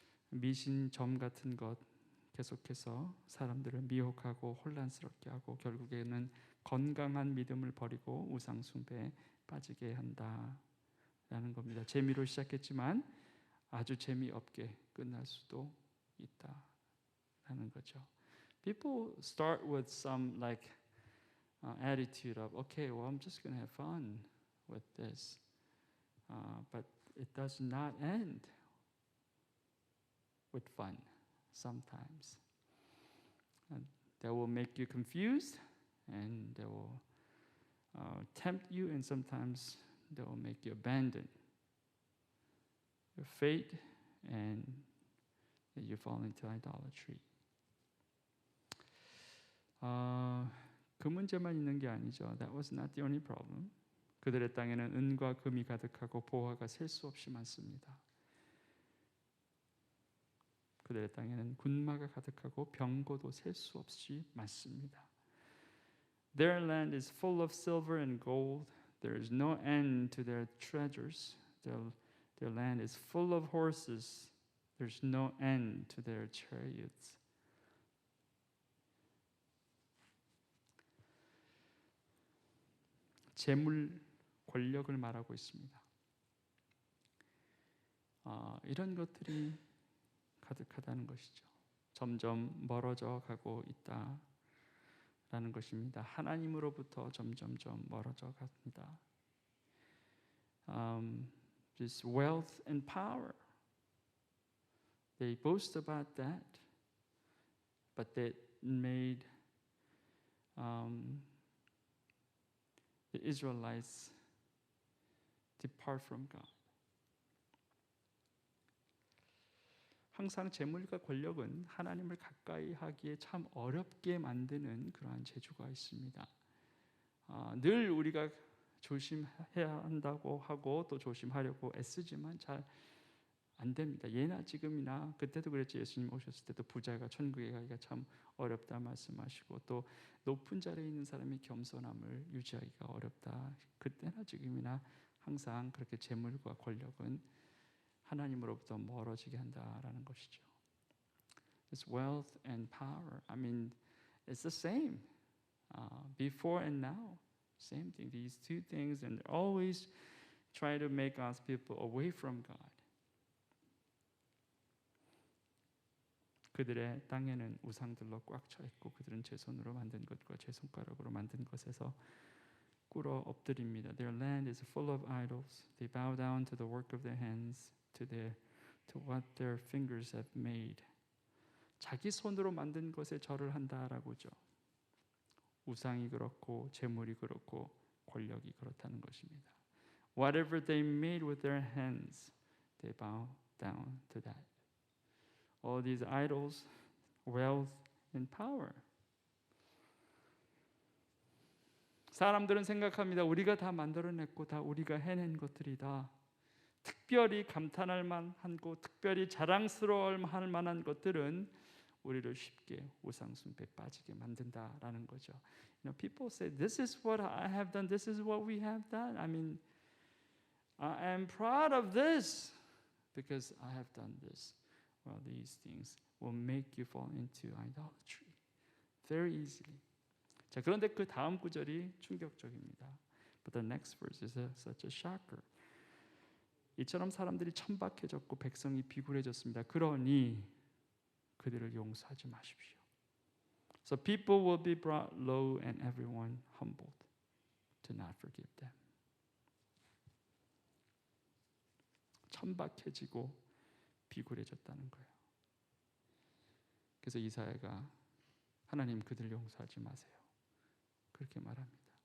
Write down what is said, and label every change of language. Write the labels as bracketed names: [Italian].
[Korean] 미신, 점 같은 것 계속해서 사람들을 미혹하고 혼란스럽게 하고 결국에는 건강한 믿음을 버리고 우상 숭배에 빠지게 한다라는 겁니다. 재미로 시작했지만 아주 재미없게 끝날 수도 있다라는 거죠. [English] People start with some like attitude of, okay, well, I'm just going to have fun with this, but it does not end with fun. Sometimes they will make you confused, and they will tempt you, and sometimes they will make you abandon your faith, and you fall into idolatry. [Korean] 그 문제만 있는 게 아니죠. [English] That was not the only problem. [Korean] 그들의 땅에는 은과 금이 가득하고 보화가 셀 수 없이 많습니다. 그들의 땅에는 군마가 가득하고 병거도 셀 수 없이 많습니다. [English] Their land is full of silver and gold. There is no end to their treasures. Their land is full of horses. There's no end to their chariots. [Korean] 재물, 권력을 말하고 있습니다. 이런 것들이 가득하다는 것이죠. 점점 멀어져 가고 있다라는 것입니다. 하나님으로부터 점점 멀어져 갑니다. [English] This wealth and power, they boast about that, but that made the Israelites depart from God. [Korean] 항상 재물과 권력은 하나님을 가까이 하기에 참 어렵게 만드는 그러한 재주가 있습니다. 늘 우리가 조심해야 한다고 하고 또 조심하려고 애쓰지만 잘 안 됩니다. 예나 지금이나 그때도 그랬죠. 예수님 오셨을 때도 부자가 천국에 가기가 참 어렵다 말씀하시고 또 높은 자리에 있는 사람이 겸손함을 유지하기가 어렵다. 그때나 지금이나 항상 그렇게 재물과 권력은 하나님으로부터 멀어지게 한다라는 것이죠. [English] This wealth and power, I mean, it's the same before and now. Same thing. These two things, and always try to make us people away from God. [Korean] 그들의 땅에는 우상들로 꽉 차 있고 그들은 제 손으로 만든 것과 제 손가락으로 만든 것에서 꿇어 엎드립니다. [English] Their land is full of idols. They bow down to the work of their hands, to what their fingers have made. [Korean] 자기 손으로 만든 것에 절을 한다라고죠. 우상이 그렇고 재물이 그렇고 권력이 그렇다는 것입니다. [English] Whatever they made with their hands, they bow down to that. All these idols, wealth and power. [Korean] 사람들은 생각합니다. 우리가 다 만들어냈고 다 우리가 해낸 것들이다. 특별히 감탄할 만하고 특별히 자랑스러워할 만한 것들은 우리를 쉽게 우상 숭배에 빠지게 만든다라는 거죠. [English] You know, people say, "This is what I have done. This is what we have done." I mean, I am proud of this. because I have done this. Well, these things will make you fall into idolatry very easily. [Korean] 자, 그런데 그 다음 구절이 충격적입니다. [English] But the next verse is such a shocker. [Korean] 이처럼 사람들이 천박해졌고 백성이 비굴해졌습니다. 그러니 그들을 용서하지 마십시오. [English] So people will be brought low and everyone humbled. Do not forgive them. [Korean] 천박해지고 비굴해졌다는 거예요. 그래서 이사야가 하나님 그들 용서하지 마세요. 그렇게 말합니다.